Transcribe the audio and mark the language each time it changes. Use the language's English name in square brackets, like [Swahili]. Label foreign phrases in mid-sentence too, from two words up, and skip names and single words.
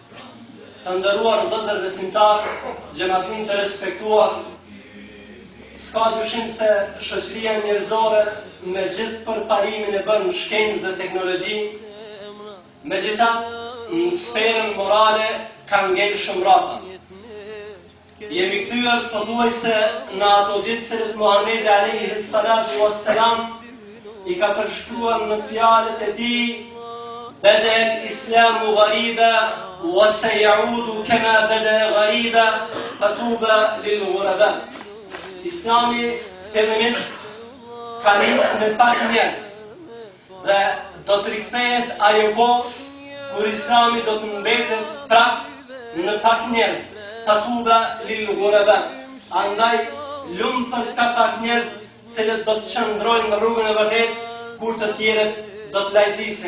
[Albanian] Të nderuar vëllezër besimtar, xhamatin të respektuar, s'ka dyshim se shoqëria njerëzore me gjithë përparimin e bën shkencë dhe teknologji, megjithatë në sferën morale ka ngel shumë rrapa. Jemi kthyer pothuajse në ato ditë që Muhamedi [Arabic] عليه الصلاة والسلام [Albanian] i ka përshkruar në fjalët e tij: [Arabic] "بدأ الإسلام غريبا وسيعود كما بدأ غريبا فطوبى للغرباء." [Albanian] Islami fillimisht ka nisë me pak njerëz dhe do të rikthehet ajo kohë kur Islami do të mbetet prap në pak njerëz, [Arabic] فطوبى للغرباء. [Albanian] Andaj lumë për këta pak njerëz cilët do të qëndrojnë në rrugën e vërtetë kur të tjerët do të lajdisin.